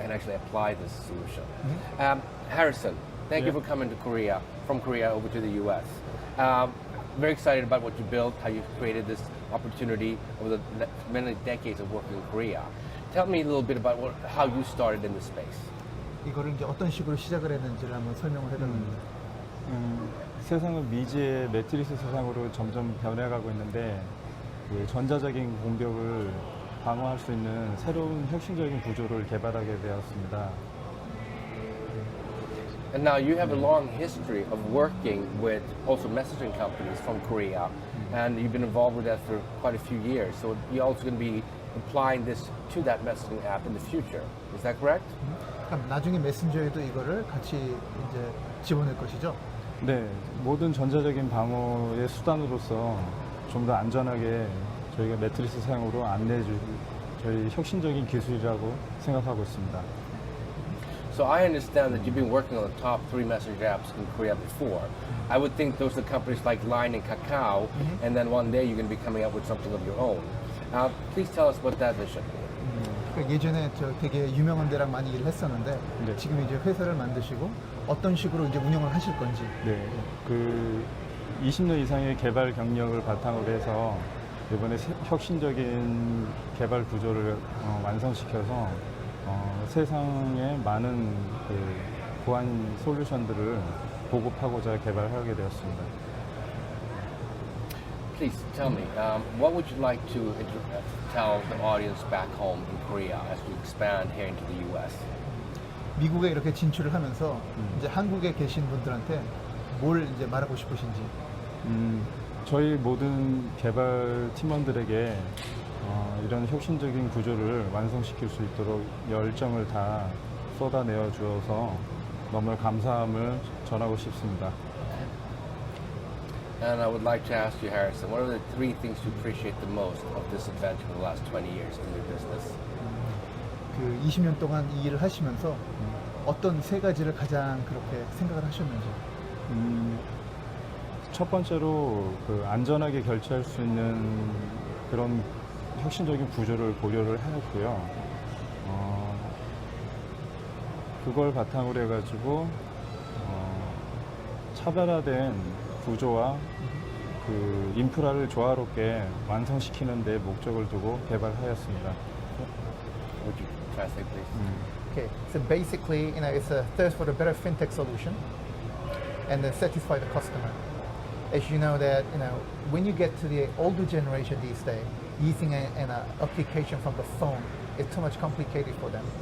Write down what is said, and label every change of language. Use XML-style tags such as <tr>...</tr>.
<en>I can actually apply this solution. Harrison, thank you for coming to Korea, from Korea over to the US. Very excited about what you built, how you created this opportunity over the many decades of working in Korea. Tell me a little bit about how you started in this space.</en> <ko>이거를 이제 어떤 식으로 시작을 했는지를 한번 설명을 해달랍니다. 세상은 미지의 매트리스 세상으로 점점 변해가고 있는데 그 전자적인 공격을 방어할 수 있는 새로운 혁신적인 구조를 개발하게 되었습니다.</ko> <en>And now you have a long history of working with also messaging companies from Korea, and you've been involved with that for quite a few years. So you're also going to be applying this to that messaging app in the future. Is that correct?</en> <ko>그럼 나중에 메신저에도 이거를 같이 이제 집어넣을 것이죠? 네, 모든 전자적인 방어의 수단으로서 좀 더 안전하게 저희가 매트리스 사용으로 안내해줄 저희 혁신적인 기술이라고 생각하고 있습니다.</ko> <en>So I understand that you've been working on the top 3 message apps in Korea before. I would think those are companies like Line and Kakao, and then one day you're going to be coming up with something of your own. Please tell us what that vision.</en> <ko>예전에 저 되게 유명한 데랑 많이 일을 했었는데 네. 지금 이제 회사를 만드시고 어떤 식으로 이제 운영을 하실 건지. 네, 그 20년 이상의 개발 경력을 바탕으로 해서 이번에 혁신적인 개발 구조를 완성시켜서 세상에 많은 그 보안 솔루션들을 보급하고자 개발하게 되었습니다.</ko> <en>Please tell me, what would you like to tell the audience back home in Korea as we expand here into the U.S.?</en> <ko>미국에 이렇게 진출을 하면서 이제 한국에 계신 분들한테 뭘 이제 말하고 싶으신지. 저희 모든 개발 팀원들에게 이런 혁신적인 구조를 완성시킬 수 있도록 열정을 다 쏟아내어 주어서 너무 감사함을 전하고 싶습니다.</ko> <en>And I would like to ask you, Harrison, what are the 3 things you appreciate the most of this adventure in the last 20 years in your business?</en> <ko>그 20년 동안 이 일을 하시면서 어떤 3가지를 가장 그렇게 생각을 하셨는지. 첫 번째로 그 안전하게 결제할 수 있는 그런 혁신적인 구조를 고려를 해놨고요. 그걸 바탕으로 해가지고 차별화된 구조와 그 인프라를 조화롭게 완성시키는 데 목적을 두고 개발하였습니다.</ko> <en>Would you translate, please? Okay, so basically, it's a thirst for a better fintech solution and then satisfy the customer. As you know that, when you get to the older generation these days, using an application from the phone is too much complicated for them.</en>